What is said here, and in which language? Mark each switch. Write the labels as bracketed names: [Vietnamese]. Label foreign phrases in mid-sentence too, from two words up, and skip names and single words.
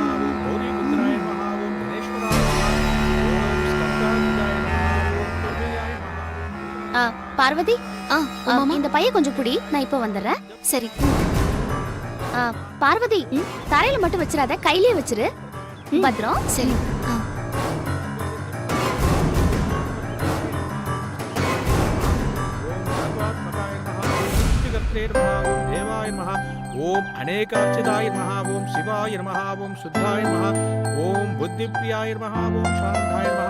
[Sanskrit] ॐ गौरीपुत्राय नमः। ॐ गणेश्वराय नमः. ॐ स्कन्दाय नमः। ॐ दुर्गायाय नमः. [Tamil] பார்வதி, இந்த பைய கொஞ்சம் புடி, நான் இப்ப வந்துடுறேன். சரி. பார்வதி, தரையில மட்டும் வச்சிடாத, கையிலே வச்சிரு. பத்ரம். சரி. [Sanskrit] देवाय नमः. ओम अनेकार्चिताय नमः. ओम शिवाय नमः. ओम शुद्धाय नमः. ओम बुद्धिप्रियाय नमः. ओम शांताय नमः.